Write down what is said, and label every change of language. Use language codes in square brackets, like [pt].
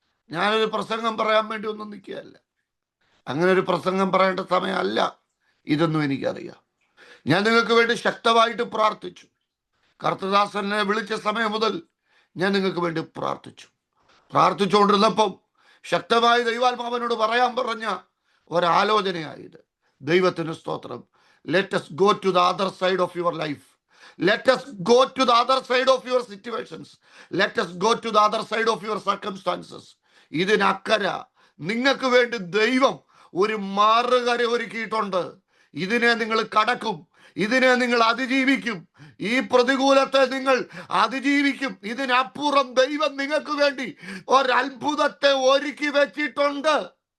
[ml] ഞാനൊരു പ്രസംഗം പറയാൻ വേണ്ടി ഒന്നും നിൽക്കുകയല്ല. അങ്ങനെ ഒരു പ്രസംഗം പറയേണ്ട സമയമല്ല ഇതൊന്നും എനിക്കറിയാം. ഞാൻ നിങ്ങൾക്ക് വേണ്ടി ശക്തമായിട്ട് പ്രാർത്ഥിച്ചു. കർത്തദാസനെ വിളിച്ച സമയം മുതൽ ഞാൻ നിങ്ങൾക്ക് വേണ്ടി പ്രാർത്ഥിച്ചുകൊണ്ടിരുന്നപ്പം ശക്തമായി ദൈവാത്മാവനോട് പറയാൻ പറഞ്ഞ ഒരാലോചനയായത്. ദൈവത്തിന് സ്തോത്രം. [en] Let us go to the other side of your life. Let us go to the other side of your situations. Let us go to the other side of your circumstances. [ml] ഇതിനക്കര നിങ്ങൾക്ക് വേണ്ടി ദൈവം ഒരു മറുകര ഒരുക്കിയിട്ടുണ്ട്. ഇതിനെ നിങ്ങൾ കടക്കും, ഇതിനെ നിങ്ങൾ അതിജീവിക്കും, ഈ പ്രതികൂലത്തെ നിങ്ങൾ അതിജീവിക്കും. ഇതിനപ്പുറം ദൈവം നിങ്ങൾക്ക് വേണ്ടി ഒരത്ഭുതത്തെ ഒരുക്കി വെച്ചിട്ടുണ്ട്.